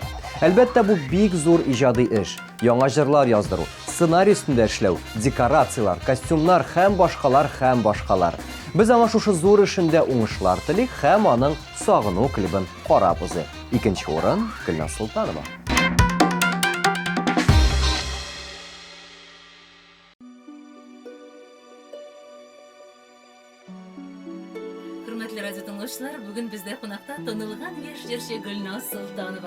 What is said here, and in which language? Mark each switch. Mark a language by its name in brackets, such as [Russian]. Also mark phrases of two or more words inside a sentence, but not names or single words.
[Tatar] Әлбәттә, бу бик зур иҗади эш. Яңа җырлар яздыру, сценарий өстендә эшләү, декорациялар, костюмнар һәм башкалар. Без аңа шушы зур эшендә уңышлар телик һәм аның сагыну клибын карап узы. Икенче урын Гөлназ Солтанова. Hürmetli radyo dinləyicilər, bugün bizdə qonaqda tanılğan yaş җырчы Гөлназ Солтанова.